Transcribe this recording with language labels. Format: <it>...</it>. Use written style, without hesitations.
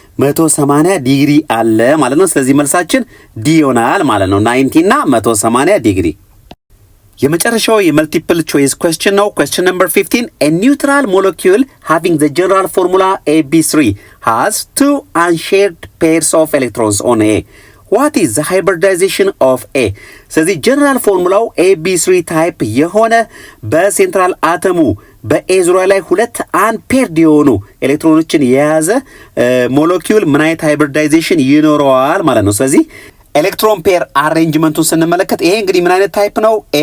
<am>180 ዲግሪ አለ ማለት ነው። ስለዚህ መልሳችን ዲ ይሆናል ማለት ነው። 90 እና 180 ዲግሪ። የመጨረሻው የመልቲፕል ቾይስ ኩዌስችን ነው። ኩዌስችን ነምበር 15,</am> <en>a neutral molecule having the general formula AB3 has two unshared pairs of electrons on A. What is the hybridization of A?</en> <am>ስለዚህ ጀነራል ፎርሙላው AB3 ታይፕ የሆነ በሴንትራል አተሙ በኤ ዙሪያ ላይ ሁለት አንፔርድ የሆኑ ኤሌክትሮኖችን የያዘ ሞለኪውል ምን አይነት ሃይብሪዳይዜሽን ይኖረዋል ማለት ነው። ስለዚህ ኤሌክትሮን ፔር አሬንጅመንቱን ስንመለከት ይሄ እንግዲህ ምን አይነት ታይፕ ነው?</am>